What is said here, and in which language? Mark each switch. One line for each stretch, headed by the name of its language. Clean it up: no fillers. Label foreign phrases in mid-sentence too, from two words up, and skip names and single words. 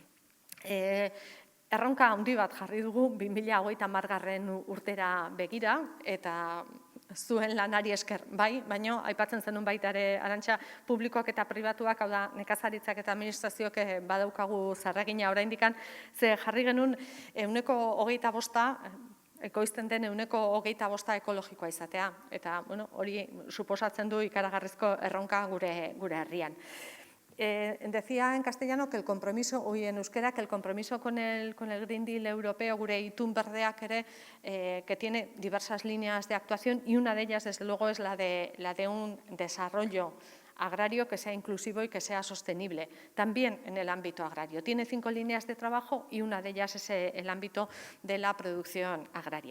Basque: Erronka handi bat jarri dugu 2030 urtera begira, eta zuen lanari esker bai, baina aipatzen zenun baita ere Arantxa publikoak eta pribatuak, hau da nekazaritzak eta administrazioak badaukagu zerregina oraindikan, ze jarri genuen 25% ekoizten den 25% ekologikoa izatea, eta hori suposatzen du ikaragarrizko erronka gure herrian.
Spanish: Decía en castellano que el compromiso, hoy en euskera, que el compromiso con el Green Deal europeo,
Basque: gure itun berdeak ere,
Spanish: que tiene diversas líneas de actuación y una de ellas, desde luego, es la de un desarrollo agrario que sea inclusivo y que sea sostenible, también en el ámbito agrario. Tiene 5 líneas de trabajo y una de ellas es el ámbito de la producción agraria.